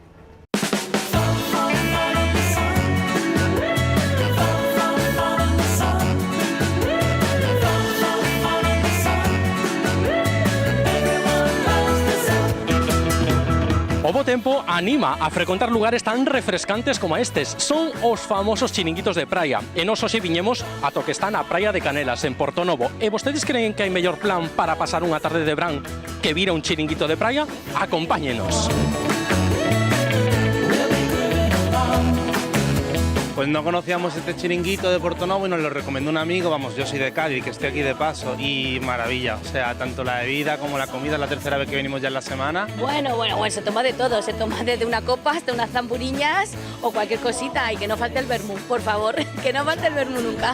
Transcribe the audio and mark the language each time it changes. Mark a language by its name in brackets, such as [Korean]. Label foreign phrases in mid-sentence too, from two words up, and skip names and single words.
[Galician] O bo tempo anima a frecuentar lugares tan refrescantes como estes. Son os famosos chiringuitos de praia. E nos hoxe viñemos ata que está na praia de Canelas, en Portonovo. E vostedes creen que hai mellor plan para pasar unha tarde de verán que vir a un chiringuito de praia? Acompáñenos. [Spanish] Pues no conocíamos este chiringuito de Portonovo y nos lo recomendó un amigo, vamos, yo soy de Cádiz, que estoy aquí de paso, y maravilla, o sea, tanto la bebida como la comida, es la tercera vez que venimos ya en la semana. Bueno, se toma de todo, se toma desde una copa hasta unas zamburiñas o cualquier cosita, y que no falte el vermú, por favor, que no falte el vermú nunca.